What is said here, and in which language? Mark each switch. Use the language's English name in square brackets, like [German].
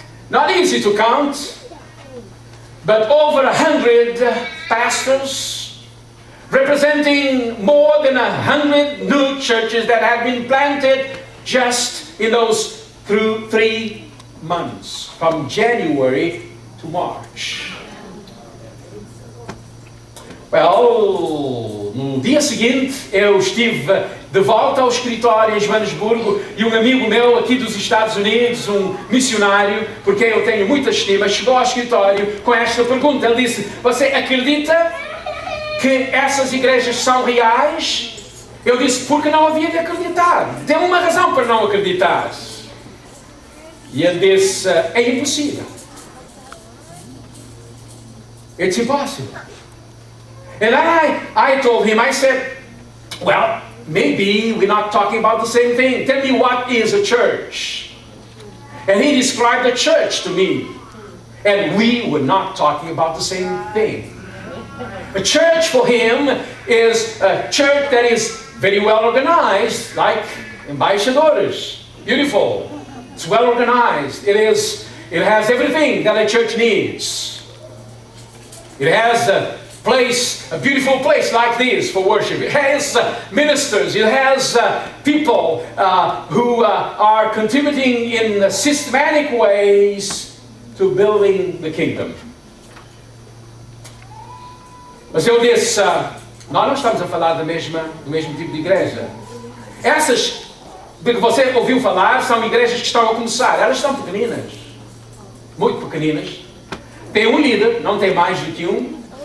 [English] Not easy to count, but over 100 pastors, representing more than 100 new churches that had been planted just in those 3 months, from January to March. Well, [Portuguese] no dia seguinte eu estive de volta ao escritório em Joanesburgo e um amigo meu aqui dos Estados Unidos, um missionário, porque eu tenho muita estima, chegou ao escritório com esta pergunta. Ele disse: "Você acredita que essas igrejas são reais?" Eu disse: "Porque não havia de acreditar. Tem uma razão para não acreditar." E ele disse: "É impossível. [English] It's impossible." And I told him, I said, "Well, maybe we're not talking about the same thing. Tell me, what is a church? And he described a church to me. And we were not talking about the same thing. A church for him is a church that is very well organized, like embaixadores. Beautiful. It's well organized. It has everything that a church needs. It has a beautiful place like this for worship. It has ministers. It has people who are contributing in systematic ways to building the kingdom. [Portuguese] Mas eu disse, nós não estamos a falar do mesmo tipo de igreja. Essas que você ouviu falar são igrejas que estão a começar. Elas estão pequeninas, muito pequeninas. Tem um líder, não tem mais do que um.